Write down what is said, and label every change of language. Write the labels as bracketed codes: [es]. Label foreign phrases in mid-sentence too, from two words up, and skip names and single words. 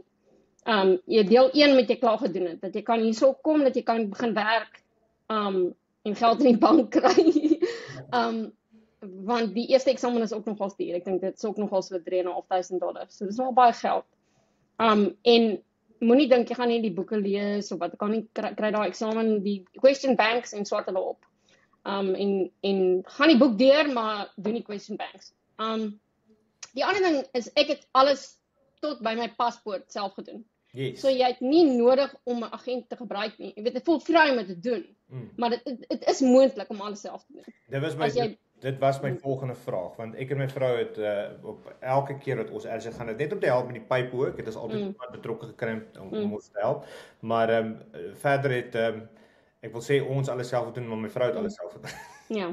[af] Jy deel 1 met jy klaar gedoen het, dat jy kan hierso kom, dat jy kan begin werk en geld in die bank kry. Want die eerste eksamen is ook nogal duur. Ek dink dit is ook nogal so $3,500. So dit is wel baie geld. En moenie dink jy gaan nie die boeke lees of wat, ek kan nie kry daai eksamen, die [en] question banks [af] en swat hulle op. En gaan die boek deur, maar doen die [en] question banks. [af] Die ander ding is ek het alles tot by my paspoort self gedoen. [en] Yes. [af] So jy het nie nodig om 'n agent te gebruik nie. Jy weet, dit voel vry om dit te doen. Maar dit is moontlik om alles self te doen. Dit was my volgende vraag, want ek en my vrou het op elke keer wat ons ergens gaan, net om te help met die pype ook, het is altyd iemand betrokke gekry om ons te help, maar verder het, ek wil sê ons alles self doen, maar my vrou het alles self gedoen.